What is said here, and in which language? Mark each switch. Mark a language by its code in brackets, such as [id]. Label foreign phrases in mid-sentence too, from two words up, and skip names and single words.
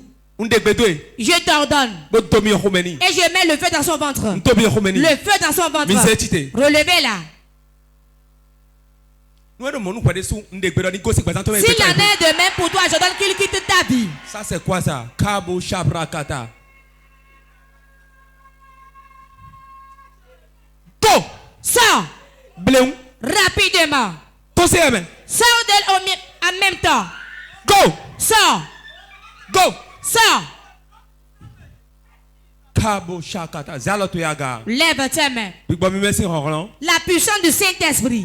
[fr] Je t'ordonne. Et je mets le feu dans son ventre. Le feu dans son ventre. Relevez-la. S'il en est de même pour toi, je donne qu'il quitte ta vie. Ça c'est quoi ça? Kabo Shabrakata. Go! Sors! Bléon. Rapidement. Sors d'elle en même temps. Go! Sors! Go! Sors! Kabo Shakata. Zalotoyaga. Lève tes mains. La puissance du Saint-Esprit.